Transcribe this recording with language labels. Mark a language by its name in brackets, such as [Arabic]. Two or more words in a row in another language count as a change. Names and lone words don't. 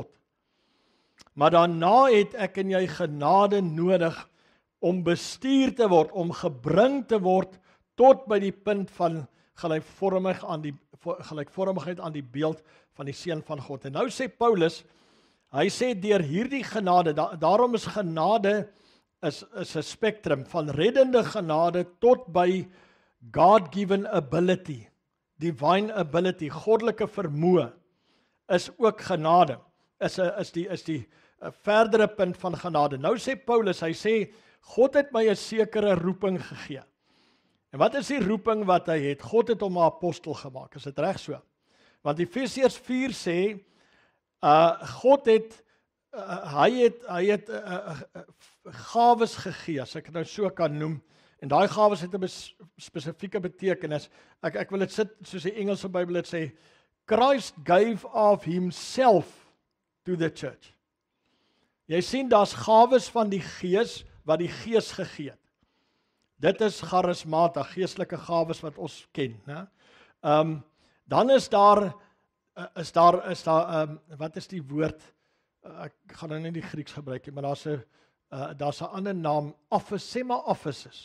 [Afrikaans] Maar daarna het ek en jy genade nodig om bestuur te word, om gebring te word tot by die punt van gelijkvormigheid aan die beeld van die Seun van God. En nou sê Paulus, hy sê deur hierdie genade, daarom is genade is 'n spektrum van reddende genade tot by [English] God-given ability, divine ability, [Afrikaans] goddelike vermoë is ook genade. Is die verdere punt van genade. Nou sê Paulus, hy sê God het my 'n sekere roeping gegee. En wat is die roeping wat hy het? God het hom 'n apostel gemaak. Is dit reg so? Want Efesiërs 4 sê God het hy het gawes gegee, as ek dit nou so kan noem. En daai gawes het 'n spesifieke betekenis. Ek wil dit sit soos die Engelse Bybel dit sê, [English] Christ gave of himself to the church. [Afrikaans] Jy sien, daar's gawes van die Gees wat die Gees gegee het. Dit is charismata, geestelike gawes wat ons ken, né? Dan is daar wat is die woord? Ek gaan nou nie die Grieks gebruik nie, maar daar's 'n ander naam, offices.